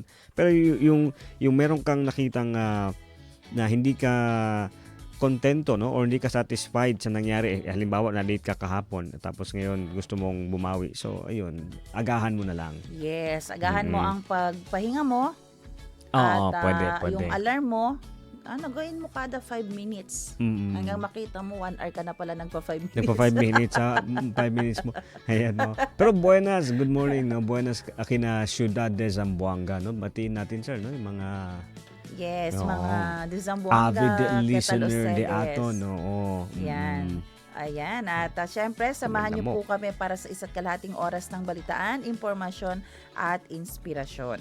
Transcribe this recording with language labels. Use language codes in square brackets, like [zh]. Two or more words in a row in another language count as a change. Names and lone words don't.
[tl] Pero yung meron kang nakitang na hindi ka kontento no or hindi ka satisfied sa nangyari, halimbawa na late ka kahapon tapos ngayon gusto mong bumawi, so ayun, agahan mo na lang. Yes, agahan mo ang pagpahinga mo. Pwede. Yung alarm mo, gawin mo kada 5 minutes. Hanggang makita mo 1 hour ka na pala nagpa 5 minutes. Nagpa 5 minutes 5 minutes mo. Ayan no. Pero buenas, [en] good morning [cbk] no. Buenas akina Ciudad de Zamboanga no. [tl] Batiin natin sir no yung mga mga de Zamboanga, [en] avid listener [cbk] de ato, no. [tl] Yan. Ayan. At syempre, samahan niyo po kami para sa 1.5 oras ng balitaan, impormasyon at inspirasyon.